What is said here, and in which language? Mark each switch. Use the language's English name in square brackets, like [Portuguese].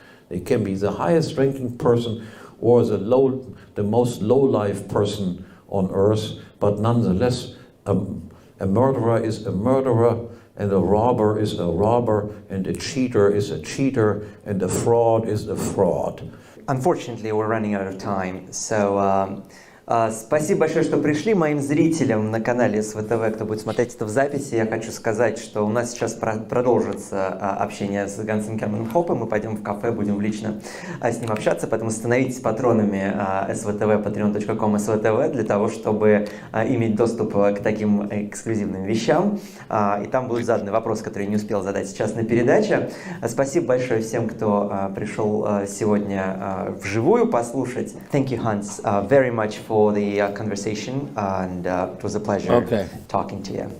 [English] It can be the highest ranking person or the most low-life person on earth, but nonetheless, a murderer is a murderer, and a robber is a robber, and a cheater is a cheater, and a fraud is a fraud. Unfortunately, we're running out of time, so [Russian] спасибо большое, что пришли. Моим зрителям на канале СВТВ, кто будет смотреть это в записи, я хочу сказать, что у нас сейчас продолжится общение с Hans-Hermann Hoppe. Мы пойдем в кафе, будем лично с ним общаться, поэтому становитесь патронами СВТВ, patreon.com СВТВ, для того, чтобы иметь доступ к таким эксклюзивным вещам. И там будут заданы вопросы, которые я не успел задать сейчас на передаче. Спасибо большое всем, кто пришел сегодня вживую послушать. [English] Thank you, Hans, very much for the conversation, and it was a pleasure talking to you.